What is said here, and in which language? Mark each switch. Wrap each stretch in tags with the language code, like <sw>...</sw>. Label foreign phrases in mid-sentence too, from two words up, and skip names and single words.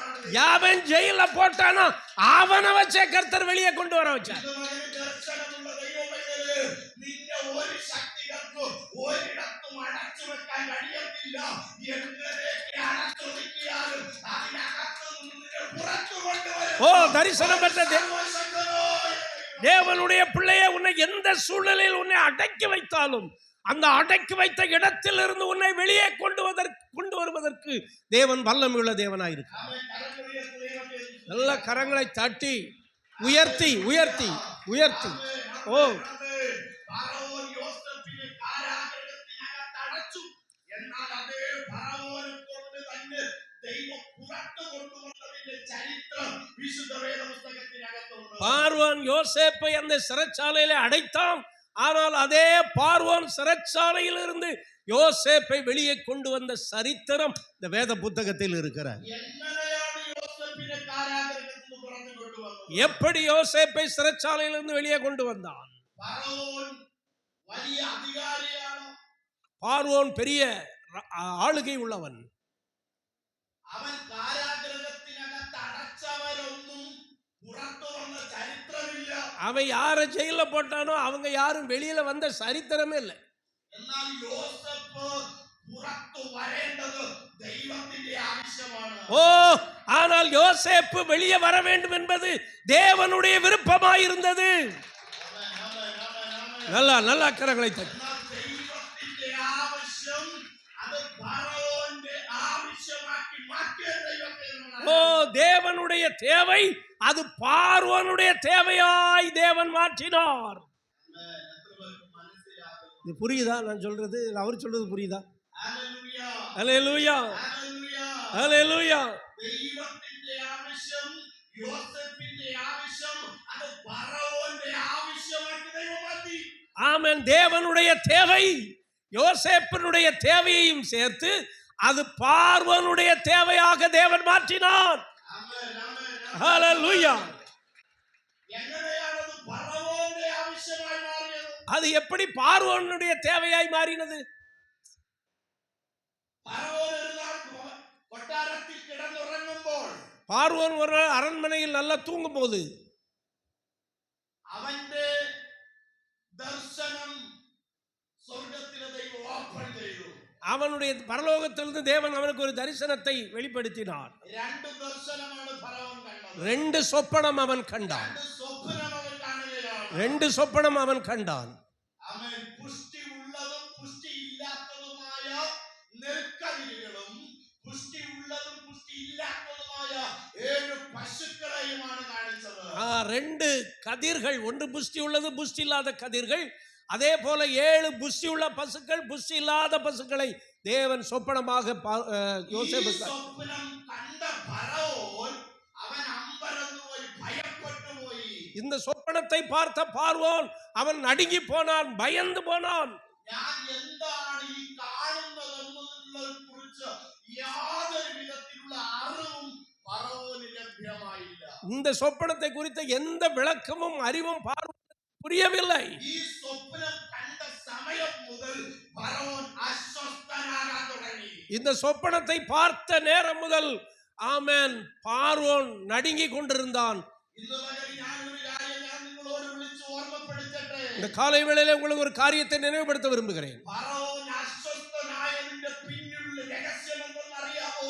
<ta>யாவன் ஜெயில போட்டானோ அவனை வச்சே கர்த்தர் வெளியே கொண்டு வர வச்சார். இந்த மகனை தரிசனமுள்ள</ta> <ml>ദൈവമേ, നിന്നെ ഒരു ശക്തികൾക്കും ഒരിടത്തും അടച്ചു വെക്കാൻ കഴിയത്തില്ല. എങ്ങനെയൊക്കെ അടച്ചു വെക്കിയാലും അതിനകത്ത് നിന്നെ പുറത്തു കൊണ്ടുവരും.</ml> <ta>ஓ தரிசனம் பெற்ற தேவனுடைய பிள்ளையே, உன்னை எந்த சூழ்நிலையில் உன்னை அடக்கி வைத்தாலும் அந்த அடக்கி வைத்த இடத்திலிருந்து உன்னை வெளியே கொண்டு வருவதற்கு தேவன் வல்லமையுள்ள தேவனாயிருக்கிறார். நல்ல கரங்களை தட்டி உயர்த்தி உயர்த்தி உயர்த்தி. ஓ</ta> <ml>ഫറവോൻ യോസേഫിനെ കാരാഗൃഹത്തിനകത്ത് അടച്ചു. എന്നാൽ അതേ ഫറവോനെ കൊണ്ട് തന്നെ ദൈവം പുറത്തു കൊണ്ടുവന്നതിന്റെ ചരിത്രം വിശുദ്ധ വേദപുസ്തകത്തിനകത്തുണ്ട്.</ml> <ta>பார்வோன் யோசேப்பை அந்த சிறைச்சாலையில அடைத்தான். ஆனால் அதே பார்வோன் சிறைச்சாலையில் இருந்து யோசேப்பை வெளியே கொண்டு வந்த சரித்திரம் இந்த வேத புத்தகத்தில் இருக்கிறார்.</ta> <ml>എങ്ങനെയാണ് യോസേഫിനെ കാരാഗൃഹത്തിൽ നിന്ന് പുറത്തു കൊണ്ടുവന്നത്?</ml> <ta>எப்படி யோசேப்பை சிறைச்சாலையிலிருந்து வெளியே கொண்டு வந்தான்?</ta> <ml>ഫറവോൻ വലിയ അധികാരിയാണ്.</ml> <ta>பார்வோன் பெரிய ஆளுகை உள்ளவன்.</ta> <ml>അവൻ കാരാഗൃഹത്തിനകത്ത് അടച്ചവരൊന്നും പുറത്തു വന്ന ചരിത്രമില്ല.</ml> <ta>அவன் யாரை ஜெயில போட்டானோ அவங்க யாரும் வெளியில வந்த சரித்திரமே இல்லை.</ta> <ml>എന്നാൽ യോസേഫ് പുറത്തു വരേണ്ടത് ദൈവത്തിന്റെ ആവശ്യമാണ്.</ml> <ta>ஓ ஆனால் யோசேப்பு வெளியே வர வேண்டும் என்பது தேவனுடைய விருப்பமாயிருந்தது. நல்லா நல்லா கரங்களை தட்டி.</ta> <ml>എന്നാൽ ദൈവത്തിന്റെ ആവശ്യം അത് ഫറവോന്റെ ആവശ്യമാക്കി മാറ്റിയ ദൈവത്തെ</ml> <ta>ஓ தேவனுடைய தேவை அது பார்வோனுடைய தேவையாய் தேவன் மாற்றினார். இது புரியுதா? நான் சொல்றது அவர் சொல்றது புரியுதா?</ta> <ml>ഹല്ലേലൂയ</ml> <ta>ஹல்லேலூயா</ta> <ml>ഹല്ലേലൂയ.</ml> <ta>ஹல்லேலூயா.</ta> <ml>ദൈവത്തിന്റെ ആവശ്യം, യോസേഫിന്റെ ആവശ്യം അത് ഫറവോന്റെ ആവശ്യമാക്കി ദൈവം മാറ്റി.</ml> <ta>ஆமென். தேவனுடைய தேவை யோசேப்பினுடைய தேவையையும் சேர்த்து அது பார்வோனுடைய தேவையாக தேவன் மாற்றினார்.</ta> <ml>ആമേൻ ആമേൻ.</ml> <ta>ஹல்லேலூயா.</ta> <ml>എങ്ങനെയാണ് അത് ഫറവോന്റെ ആവശ്യമായി മാറിയത്?</ml> <ta>அது எப்படி பார்வோனுடைய தேவையாய் மாறினது?</ta> <ml>ഫറവോൻ ഒരു നാൾ കൊട്ടാരത്തിൽ കിടന്നുറങ്ങുമ്പോൾ</ml> <ta>பார்வோன் ஒரு நாள் அரண்மனையில் நல்லா தூங்கும் போது</ta> <ml>അവന്റെ ദർശനം സ്വർഗ്ഗത്തിലെ ദൈവം ഓപ്പൺ ചെയ്തു.</ml> <ta>அவனுடைய பரலோகத்திலிருந்து தேவன் அவனுக்கு ஒரு தரிசனத்தை வெளிப்படுத்தினார்.</ta> <ml>രണ്ട് ദർശനമാണ് ഫറവോൻ കണ്ടത്.</ml> <ta>ரெண்டு சொப்பனம் அவன் கண்டான்.</ta> <ml>രണ്ട് സ്വപ്നം അവൻ കാണുകയാണ്.</ml> <ta>ரெண்டு சொப்பனம் அவன் கண்டான்.</ta> <ml>അവൻ പുഷ്ടി ഉള്ളതും പുഷ്ടി ഇല്ലാത്തതുമായ നെൽക്കതിരുകളും പുഷ്ടി ഉള്ളതും പുഷ്ടി ഇല്ലാത്തതുമായ 7 പശുക്കളെയുമാണ് കാണിച്ചത്.</ml> <ta>ரெண்டு கதிர்கள், ஒன்று புஷ்டி உள்ளது புஷ்டி இல்லாத கதிர்கள். அதே போல 7 புஷ்டி உள்ள பசுக்கள் புஷ்டி இல்லாத பசுக்களை தேவன் சொப்பனமாக யோசேப்பு</ta> <ml>സ്വപ്നം കണ്ട ഫറവോൻ അവൻ അമ്പരന്ന് പോയി, ഭയപ്പെട്ടു പോയി.</ml> <ta>இந்த சொப்பனத்தை பார்த்த பார்வோன் அவன் நடுங்கி போனான், பயந்து போனான்.</ta> <ml>ഞാൻ എന്താണ് ഈ കാണുന്നതെന്നതിനെ കുറിച്ച് യാതൊരു വിധത്തിലുള്ള അറിവും ഫറവോന് ലഭ്യമായില്ല.</ml> <ta>இந்த சொப்பனத்தை குறித்த எந்த விளக்கமும் அறிவும் பார்வோனுக்கு புரியவில்லை.</ta> <ml>ഈ സ്വപ്നം കണ്ട സമയം മുതൽ ഫറവോൻ അസ്വസ്ഥനാകാൻ തുടങ്ങി.</ml> <ta>இந்த சொப்பனத்தை பார்த்த நேரம் முதல் ஆமென் பார்வோன் நடுங்கி கொண்டிருந்தான்.</ta> <ml>ഇന്ന് പകൽ ഞാനൊരു കാര്യം ഞാൻ നിങ്ങളോട് വിളിച്ച് ഓർമ്മപ്പെടുത്തട്ടെ.</ml> <ta>இந்த காலை வேளையிலே உங்களுக்கு ஒரு காரியத்தை நினைவுபடுத்த விரும்புகிறேன்.</ta> <ml>ഫറവോൻ അസ്വസ്ഥനായതിന്റെ പിന്നിലുള്ള രഹസ്യം എന്തെന്നറിയാമോ?</ml>